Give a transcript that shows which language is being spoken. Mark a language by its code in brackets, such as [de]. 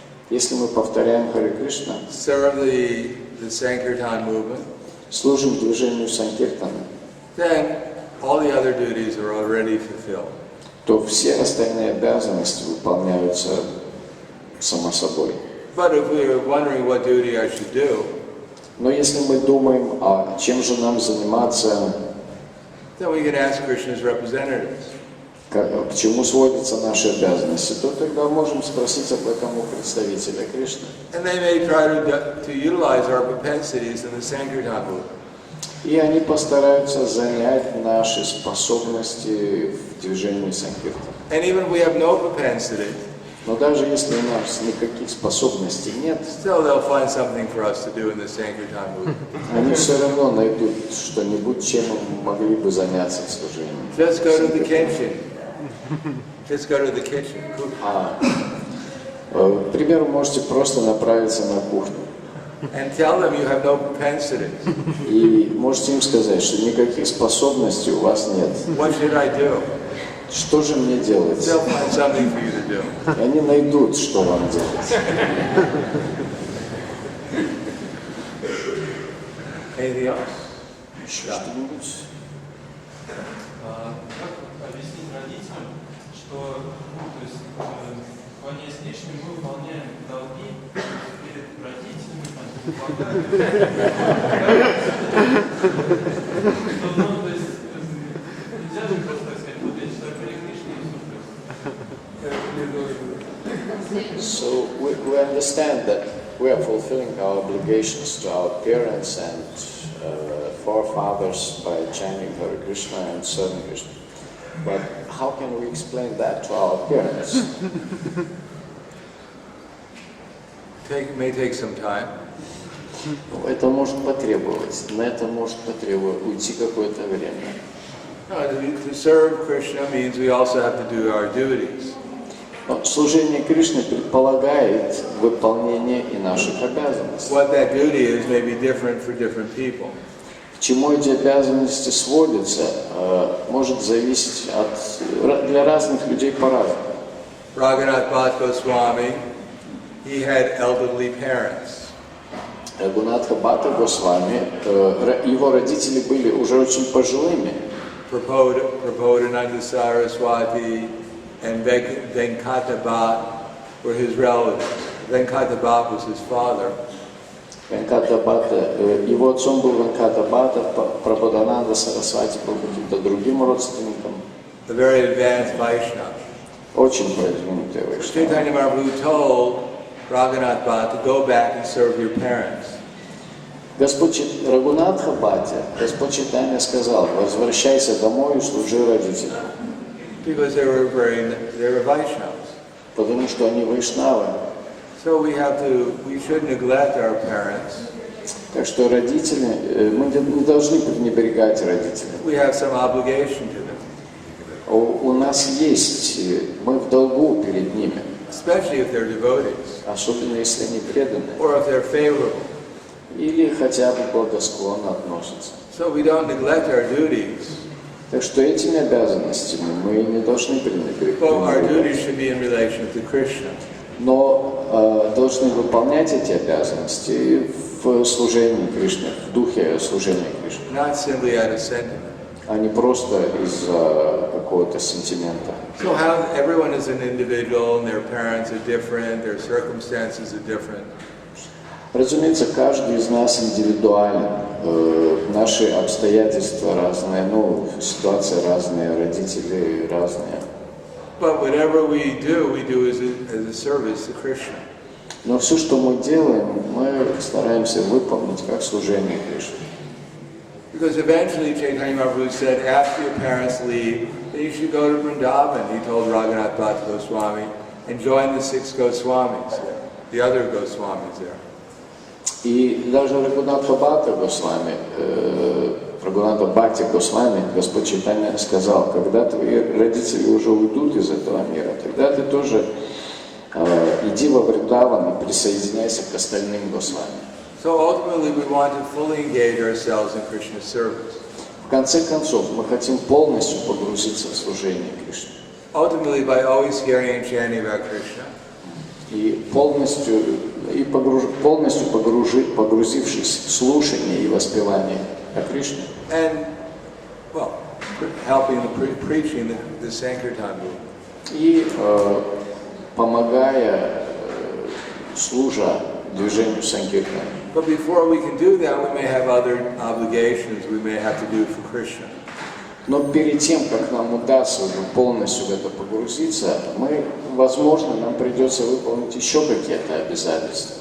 [ru] если мы повторяем Харе Кришна, [en] serve the Sankirtan movement, [ru] служим движению Санкиртана, [en] then all the other duties are already fulfilled. [ru] то все остальные обязанности выполняются само собой. [en] But if we are wondering what duty I should do, [ru] но если мы думаем, чем же нам заниматься, [en] then we can ask Krishna's representatives. [ru] К чему сводятся наши обязанности, то тогда можем спросить об этом у представителя Кришны. [en] And they may try to utilize our propensities in the Sankirtan movement. [ru] И они постараются занять наши способности в движении Санкиртана. [en] And even if we have no propensity, [ru] Но даже если у нас никаких способностей нет, [en] still they'll find something for us to do in the Sankirtan movement. [ru] они все равно найдут что-нибудь, чем мы могли бы заняться в служении. [en] Just go to the kitchen. Just go to the kitchen. [ru] К примеру, можете просто направиться на кухню. [en] And tell them you have no propensities. [ru] И можете им сказать, что никаких способностей у вас нет. [en] What should I do? [ru] Что же мне делать? [en] They'll find something for you to do. [ru] И они найдут, что вам делать. [en] Anything else? [ru] Еще что-нибудь? Как объяснить родителям, что то есть, вполне внешне мы выполняем долги перед родителями, то есть нельзя же просто так сказать, вот я читаю про Кришны и [en] So we understand that we are fulfilling our obligations to our parents and forefathers by chanting Hare Krishna and serving Krishna. But how can we explain that to our parents? May take some time. [ru] Это может потребовать, на это может потребовать уйти какое-то время. [en] To serve Krishna means we also have to do our duties. [ru] Но служение Кришне предполагает выполнение и наших обязанностей. [en] What that duty is may be different for different people. [ru] К чему эти обязанности сводятся, может зависеть для разных людей по-разному. [en] Radha-Damodara Swami, he had elderly parents. [ru] Рагунатха Госвами, его родители были уже очень пожилыми. [en] Prabhupada Saraswati and Venkata were his relatives. Venkata was his father. [ru] Его отцом был Венката Бхатта, Прахладананда Сарасвати был каким-то другим родственником. [en] A very advanced Vaishnava. [ru] Очень продвинутый Вайшнав. [en] Chaitanya Mahaprabhu told Raghunath Bhatta to go back and serve your parents. [ru] Господь Рагунатха Бхатте, Господь Чайтанья сказал: возвращайся домой и служи родителям. [en] Because they were Vaishnavas. [ru] Потому что они вайшнавы. [en] So we should neglect our parents. [ru] Так что родители, мы не должны пренебрегать родителям. [en] We have some obligation to them. [ru] У нас есть, мы в долгу перед ними. [en] Especially if they're devotees. [ru] Особенно если они преданы. [en] Or if they're favorable. [ru] Или хотя бы благосклонно относятся. [en] So we don't neglect our duties. [ru] Так что этими обязанностями мы не должны пренебрегать. [en] But our duties should be in relation to Krishna. [ru] Но должны выполнять эти обязанности в служении Кришне, в духе служения Кришне. [en] Not simply out of sentiment. [ru] А не просто из-за какого-то сентимента. [en] So how everyone is an individual and their parents are different, their circumstances are different. [ru] Разумеется, каждый из нас индивидуален. Наши обстоятельства разные, ситуации разные, родители разные. [en] But whatever we do as a service to Krishna. [ru] Но все, что мы делаем, мы стараемся выполнить как служение Кришне. [en] Because eventually Chaitanya Mahaprabhu said, after your parents leave, then you should go to Vrindavan. He told Radha-Damodara Goswami, and join the 6 Goswamis there, the other Goswamis there. [ru] И даже Рагунатха Бхатта Госвами, Рагунатха Бхатти Госвами, Господь Чайтанья сказал: когда твои родители уже уйдут из этого мира, тогда ты тоже иди во Вриндаван и присоединяйся к остальным Госвами. [en] So ultimately we want to fully engage ourselves in Krishna's service. [ru] В конце концов, мы хотим полностью погрузиться в служение Кришне. [en] Ultimately by always hearing and chanting about Krishna. [ru] И полностью погрузившись в слушание и воспевание о Кришне. [en] And, well, helping preaching the Sankirtan movement. [ru] И помогая, служа движению Санкиртана. [en] But before we can do that, we may have other obligations we may have to do for Krishna. [ru] Но перед тем, как нам удастся полностью в это погрузиться, возможно, нам придется выполнить еще какие-то обязательства.